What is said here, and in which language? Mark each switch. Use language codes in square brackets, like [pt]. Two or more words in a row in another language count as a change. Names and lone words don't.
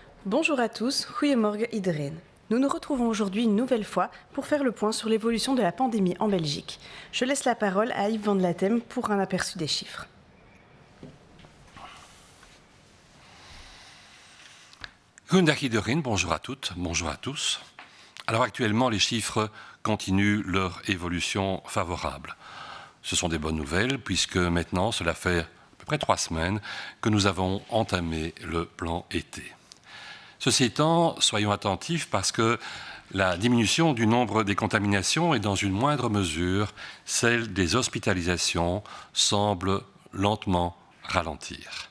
[fr] Bonjour à tous, [nl] goedemorgen iedereen. [fr] Nous nous retrouvons aujourd'hui une nouvelle fois pour faire le point sur l'évolution de la pandémie en Belgique. Je laisse la parole à Yves Van de Latem pour un aperçu des chiffres. [nl] Goedendag iedereen, [fr] bonjour à toutes, bonjour à tous. Alors actuellement, les chiffres continuent leur évolution favorable. Ce sont des bonnes nouvelles puisque maintenant, cela fait à peu près 3 semaines que nous avons entamé le plan été. Ceci étant, soyons attentifs parce que la diminution du nombre des contaminations et dans une moindre mesure, celle des hospitalisations semble lentement ralentir.